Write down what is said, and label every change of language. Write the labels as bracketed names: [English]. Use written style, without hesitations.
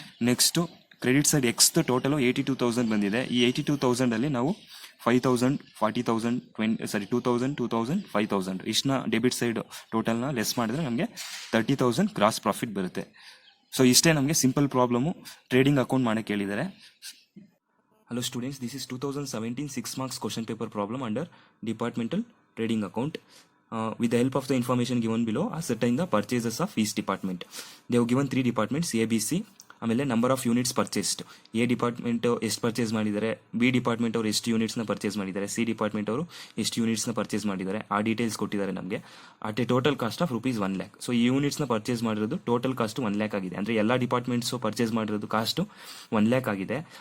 [Kannada] Next credit side X total 82,000 ಬಂದಿದೆ. ಈ 82,000ಅಲ್ಲಿ ನಾವು 5,000 40,000 2,000 2,000 5,000 ಇಷ್ಟನ್ನ ಡೆಬಿಟ್ ಸೈಡ್ ಟೋಟಲ್ನ ಲೆಸ್ ಮಾಡಿದ್ರೆ ನಮಗೆ 30,000 ಗ್ರಾಸ್ ಪ್ರಾಫಿಟ್ ಬರುತ್ತೆ. ಸೊ ಇಷ್ಟೇ ನಮಗೆ ಸಿಂಪಲ್ ಪ್ರಾಬ್ಲಮು ಟ್ರೇಡಿಂಗ್ ಅಕೌಂಟ್ ಮಾಡಕ್ಕೆ ಹೇಳಿದ್ದಾರೆ. [English] Hello students, this is 2017 6 marks question paper problem under departmental trading account. With the help of the information given below, ascertain the purchases of each department. They have given 3 departments A, B, C. ಆಮೇಲೆ number of units purchased. [Kannada] A department ಎಷ್ಟು purchase ಮಾಡಿದ್ದಾರೆ, B department ಅವರು ಎಷ್ಟು ಯೂನಿಟ್ಸ್ನ purchase ಮಾಡಿದ್ದಾರೆ, C department ಅವರು ಎಷ್ಟು ಯೂನಿಟ್ಸ್ನ purchase ಮಾಡಿದ್ದಾರೆ, ಆ ಡೀಟೇಲ್ಸ್ ಕೊಟ್ಟಿದ್ದಾರೆ ನಮಗೆ. [English] At a total cost of rupees 1 lakh. [Kannada] So ಈ ಯೂನಿಟ್ಸ್ನ ಪರ್ಚೇಸ್ ಮಾಡಿರೋದು ಟೋಟಲ್ ಕಾಸ್ಟ್ 1 lakh ಆಗಿದೆ. ಅಂದರೆ ಎಲ್ಲ ಡಿಪಾರ್ಟ್ಮೆಂಟ್ಸು ಪರ್ಚೇಸ್ ಮಾಡಿರೋದು ಕಾಸ್ಟು 1 lakh ಆಗಿದೆ.